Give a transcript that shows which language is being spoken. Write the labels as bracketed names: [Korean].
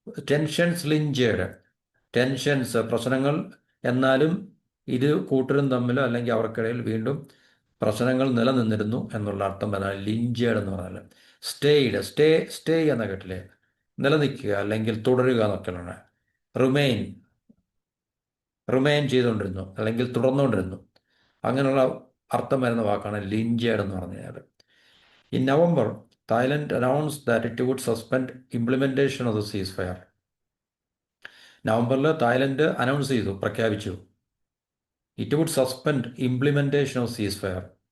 [Malayalam] Tensions ലിഞ്ചേഡ്, tensions പ്രശ്നങ്ങൾ, എന്നാലും ഇരു കൂട്ടരും തമ്മിലോ അല്ലെങ്കിൽ അവർക്കിടയിൽ വീണ്ടും പ്രശ്നങ്ങൾ നിലനിന്നിരുന്നു എന്നുള്ള അർത്ഥം വരാൻ ലിഞ്ചേഡ് എന്ന് പറഞ്ഞാൽ. സ്റ്റേ എന്ന കേട്ടില്ലേ, നിലനിൽക്കുക അല്ലെങ്കിൽ തുടരുക എന്നൊക്കെയാണ്. റിമെയിൻ റിമെയിൻ ചെയ്തുകൊണ്ടിരുന്നു അല്ലെങ്കിൽ തുടർന്നുകൊണ്ടിരുന്നു, അങ്ങനെയുള്ള അർത്ഥം വരുന്ന വാക്കാണ് ലിഞ്ചേഡ് എന്ന് പറഞ്ഞു കഴിഞ്ഞാൽ. [English] In November, Thailand announced that it would suspend implementation of the ceasefire. [Malayalam] നവംബറിൽ തായ്ലൻഡ് അനൗൺസ് ചെയ്തു, പ്രഖ്യാപിച്ചു, [English] It would suspend implementation of ceasefire.